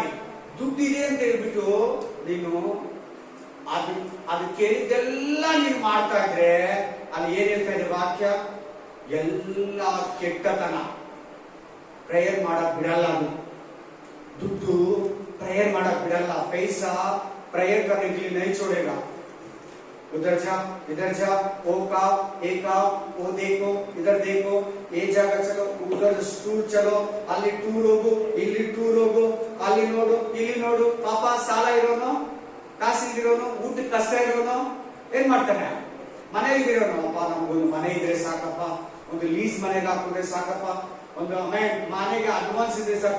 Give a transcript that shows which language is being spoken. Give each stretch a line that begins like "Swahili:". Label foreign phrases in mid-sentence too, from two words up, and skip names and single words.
Kannada: ದುಡ್ಡಿದೆ ಅಂತ ಹೇಳ್ಬಿಟ್ಟು ನೀನು ಅದು ಕೇಳಿದ್ದೆಲ್ಲ ನೀನು ಮಾಡ್ತಾ ಇದ್ರೆ ಅಲ್ಲಿ ಏನ್ ಹೇಳ್ತಾ ಇದೆ ವಾಕ್ಯ? ಎಲ್ಲ ಕೆಟ್ಟತನ. ಪ್ರೇಯರ್ ಮಾಡಕ್ ಬಿಡಲ್ಲ ಅದು. ದುಡ್ಡು प्रेयर ಮಾಡಕ್ ಬಿಡಲ್ಲ.
Hindi: पैसा प्रेयर करने के लिए नहीं छोड़ेगा. उधर जा, इधर जा, ओ का, वो देखो, इधर देखो, ये जगह चलो, उधर टूर चलो,
Kannada: ಅಲ್ಲಿ ಟೂರ್ ಹೋಗು, ಇಲ್ಲಿ ಟೂರ್ ಇಲ್ದಿರೋನು, ಊಟಕ್ಕೆ ಕಷ್ಟ ಇರೋನು ಏನ್ ಮಾಡ್ತಾನೆ? ಮನೆಯಲ್ಲಿರೋನು, ಅಪ್ಪ ನಮ್ಗೊಂದು ಮನೆ ಇದ್ರೆ ಸಾಕಪ್ಪ, ಒಂದು ಲೀಸ್ ಮನೆಗೆ ಹಾಕಿದ್ರೆ ಸಾಕಪ್ಪ, ಒಂದು ಮನೆಗೆ ಅಡ್ವಾನ್ಸ್ ಇದ್ರೆ ಸಾಕು.